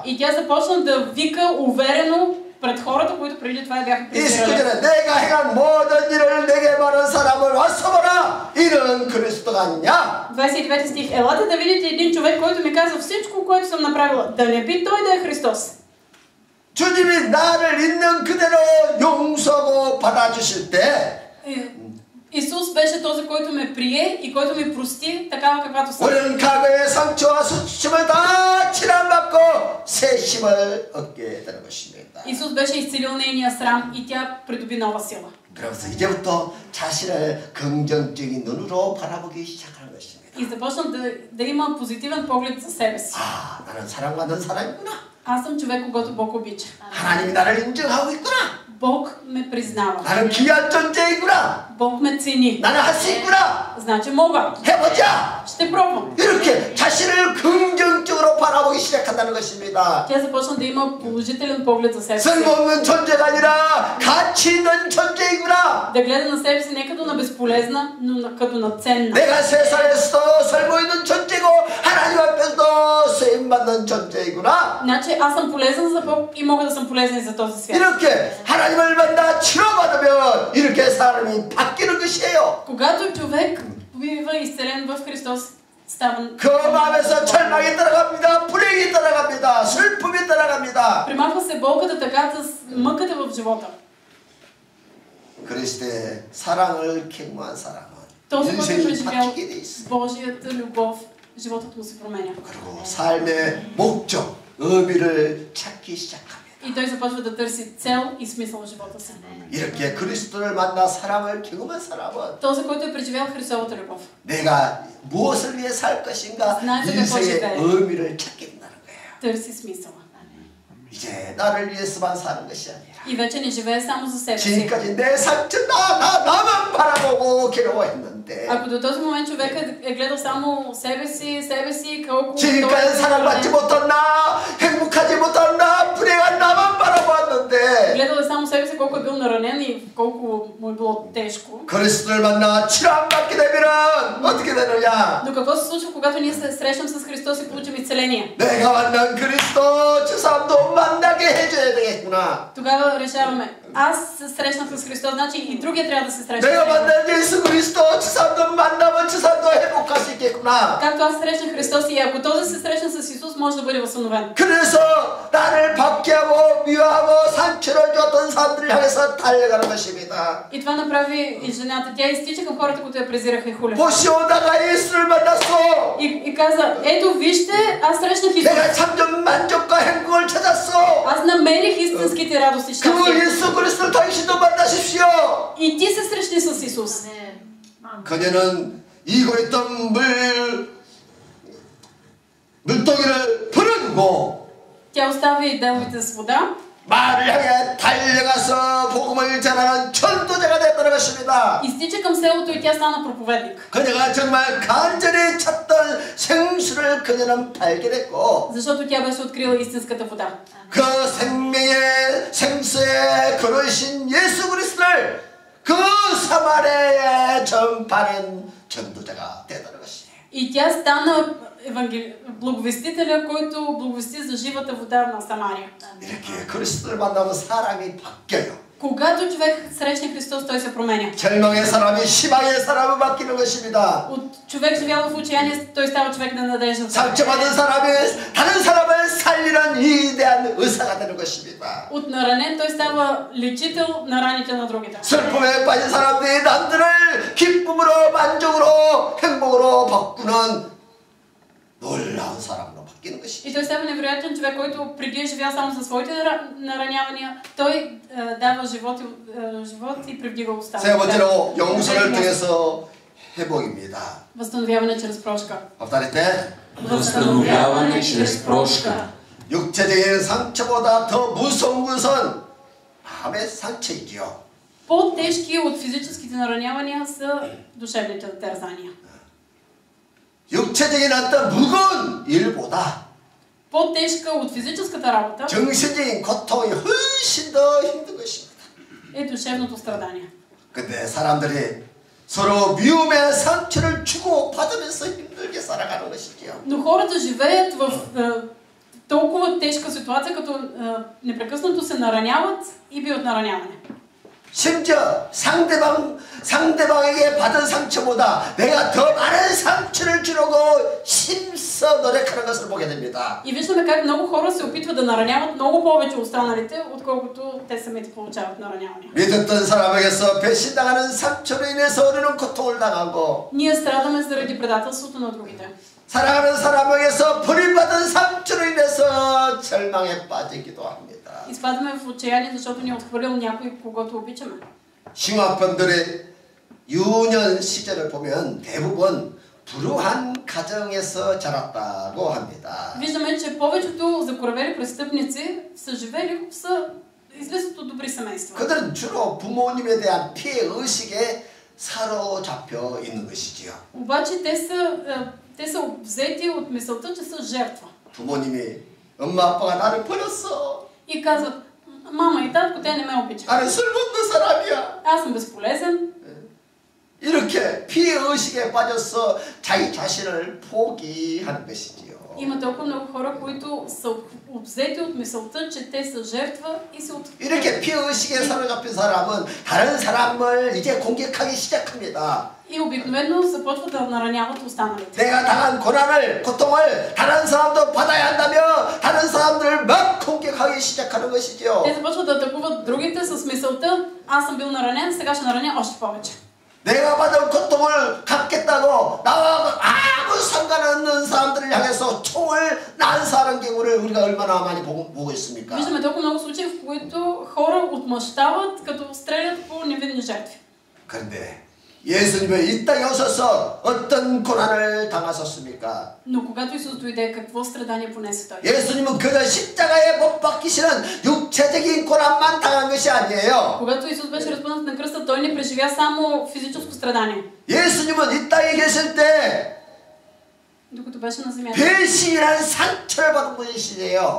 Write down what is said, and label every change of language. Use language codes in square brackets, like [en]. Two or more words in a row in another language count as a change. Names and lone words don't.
[bg] И тя започна да вика уверено пред хората, които преди това бяха презирали. [ko] 29절에 내가 행한 모든 일을 내게 말한 사람을 와서 보라. 이는 그리스도가 아니냐? [bg] 29 стих. Елате да видите един човек, който ми каза всичко, което съм направила. Да не би той да е Христос. [ko] 주님이 나를 있는 그대로 용서하고 받아주실 때 [bg] Исус беше този, който ме прие и който ми прости такава каквато съм. [ko] 우리는 과거의 상처와 수치심을 다 치료받고 새 힘을 얻게 되는 것입니다. [bg] Исус беше изцелил нейния срам и тя придоби нова сила. [ko] 그러면서 이제부터 자신을 긍정적인 눈으로 바라보기 시작하는 것입니다. [bg] И започна да има позитивен поглед за себе си. [ko] 아, 나는 사랑받는 사람이구나. [bg] Аз съм човек, когато Бог обича. [ko] 하나님이 나를 인정하고 있구나. [bg] Бог ме признава. [ko] 나는 귀한 존재이구나. [bg] Бог ме цени. [ko] 나는 할 수 있구나. [bg] Значи мога. [ko] 해보자. [bg] Ще пробвам. [ko] 이렇게 자신을 긍정적으로 바라보기 시작한다는 것입니다. [bg] Тя започна да има положителен поглед за себе си. [ko] 쓸모없는 존재가 아니라 가치 있는 존재이구나. [bg] Да гледа на себе си не като на безполезна, но като на ценна. [ko] 내가 세상에서도 쓸모있는 존재고 하나님 앞에서도 쓰임받는 존재이구나. [bg] Значи аз съм полезен за Бог и мога да съм полезен и за този свят. [ko] 이렇게 하나님을 만나 치료받으면 이렇게 사람이 바뀌는 것이에요. [bg] Когато човек бива изцелен в Христос, става... [ko] 그 마음에서 절망이 따라갑니다. 불행이 따라갑니다. 슬픔이 따라갑니다. [bg] Примахва се болката, тъгата, мъката в живота. [ko] 그리스도의 사랑을 경험한 사람은 [bg] Този, който е [ko] 인생이 [bg] преживял [ko] 바뀌게 돼 있어. [bg] Божията любов, животът му се променя. [ko] 그리고 삶의 목적, 의미를 찾기 시작합니다. [bg] И той започва да търси цел и смисъл в живота си. [ko] 이렇게 그리스도를 만나 사랑을 경험한 사람은 [bg] Този, който е преживял Христовата любов, [ko] 내가 무엇을 위해 살 것인가 인생의 의미를 찾게 된다는 거예요. [bg] търси смисъла. [ko] 이제 나를 위해서만 사는 것이 아니라 [bg] И вече не живее само за себе си. [ko] 지금까지 내 상처 나만 바라보고 괴로워했는데 [bg] Ако до този момент човек е гледал само себе си, колко... [ko] 지금까지 사랑받지 못한 나, 행복하지 못한 나, 불행한 나만 바라보았는데 [bg] Гледал е само себе си, колко е бил наранен и колко му е било тежко. [ko] 그리스도를 만나 치료받게 되면 어떻게 되느냐? [bg] Но какво се случва, когато ние се срещнем с Христос и получим изцеление? [ko] 내가 만난 그리스도 저 사람도 만나게 해줘야 되겠구나. [bg] Тогава решаваме, аз се срещнах с Христос, значи и другия трябва да се срещне. [ko] 내가 만난 예수 그리스도 저 사람도 만나면 저 사람도 행복할 수 있겠구나. [bg] Както аз срещнах Христос и ако този се срещне с Исус, може да бъде възстановен. [ko] 그래서 나를 박해하고 미워하고 상처를 줬던 사람들을 향해서 달려가는 것입니다. [bg] И това направи и жената. Тя изтича към хората, които я презираха и хуляха. [ko] 보시오다가 예수를 만났어. [bg] И каза, ето вижте, аз срещнах Исус. [ko] 내가 참전 만족과 행복을 찾았어. [bg] Аз намерих истинските радости и [ko] 그 [bg] щастие. [ko] 예수 그리스도를 당신도 만나십시오. [bg] И ти се срещни с Исус. [ko] 그녀는 이고 있던 물동이를 풀어주고 [bg] Тя остави деловите с вода [ko] 말을 향해 달려가서 복음을 전하는 전도자가 됐다는 것입니다. [bg] изтича към селото и тя стана проповедник. [ko] 그녀가 정말 간절히 찾던 생수를 그녀는 발견했고 [bg] Защото тя беше открила истинската вода. [ko] 그 생명의 생수의 그러신 예수 그리스도를 그 사마리아에 전파하는 전도자가 되다는 것이에요. [bg] И тя стана благовестителя, който благовести за живата вода на Самария. [ko] 이렇게 그리스도를 만나면 사람이 바뀌어요. [bg] Когато човек срещне Христос, той се променя. [ko] 절망의 사람이 희망의 사람을 바뀌는 것입니다. [bg] От човек живял в отчаяние, той става човек на надежда. [ko] 상처받은 사람이 다른 사람을 살리는 위대한 의사가 되는 것입니다. [bg] От наранен той става лечител на раните на другите. [ko] 슬픔에 빠진 사람들이 남들을 기쁨으로 만족으로 행복으로 바꾸는 놀라운 사람으로 바뀌는 것이죠. [bg] И той става невероятен човек, който преди е живял само за своите наранявания, той дава живот и привдига уста. [ko] 세 번째로 용서를 통해서 회복입니다. [bg] Възстановяване чрез прошка. повторите. Възстановяване чрез прошка. [ko] 육체적인 상처보다 더 무서운 것은 마음의 상처이지요. [bg] По-тежки от физическите наранявания са душевните терзания. [ko] 육체적인 어떤 무거운 일보다 [bg] По-тежка от физическата работа [ko] 정신적인 고통이 훨씬 더 힘든 것입니다. [bg] е душевното страдание. [ko] 근데 사람들이 서로 미움의 상처를 주고 받으면서 힘들게 살아가는 것이지요. [bg] Но хората живеят в толкова тежка ситуация, като непрекъснато се нараняват и биват нараняване. [ko] 심지어 상대방에게 받은 상처보다 내가 더 많은 상처를 주려고 힘써 노력하는 것을 보게 됩니다. [bg] И виждаме как много хора се опитват да нараняват много повече останалите, отколкото те самите получават наранявания. [ko] 믿었던 사람에게서 배신당하는 상처로 인해서 우리는 고통을 당하고 [bg] Ние страдаме заради предателството на другите. [ko] 사랑하는 사람에게서 버림받은 상처로 인해서 절망에 빠지기도 합니다. [bg] Изпадаме в отчаяние, защото ни е отхвърлил някой, когото обичаме. [ko] 흉악범들의 유년 시절을 보면 대부분 불우한 가정에서 자랐다고 합니다. [bg] Виждаме, че повечето закоравели престъпници са живели, излизат от добри семейства. [ko] 그들은 주로 부모님에 대한 피해 의식에 사로잡혀 있는 것이지요. [bg] обаче те са взети от мисълта, че са жертва. [ko] 부모님이 엄마 아빠가 나를 버렸어. [bg] И казват, мама и татко, те не ме обичат. [ko] 나는 쓸모없는 사람이야. [bg] Аз съм безполезен. [ko] 이렇게 피해의식에 빠져서 자기 자신을 포기하는 것이지요. [bg] Има толкова много хора, които са обзети от мисълта, че те са жертва и се [ko] 이렇게 피해의식에 사로잡힌 사람은 다른 사람을 이제 공격하기 시작합니다. [bg] И обикновено започват да нараняват останалите. [ko] 내가 당한 고난을, 고통을 다른 사람도 받아야 한다며 다른 사람들을 막 공격하기 시작하는 것이죠. [bg] Те започват да атакуват другите с мисълта, аз съм бил наранен, сега ще нараня още повече. [ko] 내가 받은 고통을 갚겠다고 나와 아무 상관없는 사람들을 향해서 총을 난사하는 경우를 우리가 얼마나 많이 보고 있습니까? [bg] Виждаме толкова много случаи, в които хора отмъщават, като стрелят по невинни жертви. [ko] 그런데 예수님은 이 땅에 오셔서 어떤 고난을 당하셨습니까? [bg] Но когато Исус дойде, какво страдание понесе Той? [ko] 예수님은 그저 십자가에 못 박히시는 육체적인 고난만 당한 것이 아니에요. [bg] Когато Исус беше разпънат на кръста, Той не преживя само физическо страдание. [ko] 예수님은 이 땅에 계실 때 [bg] Докато беше на земята, [ko] 배신이라는 상처를 받은 분이시네요.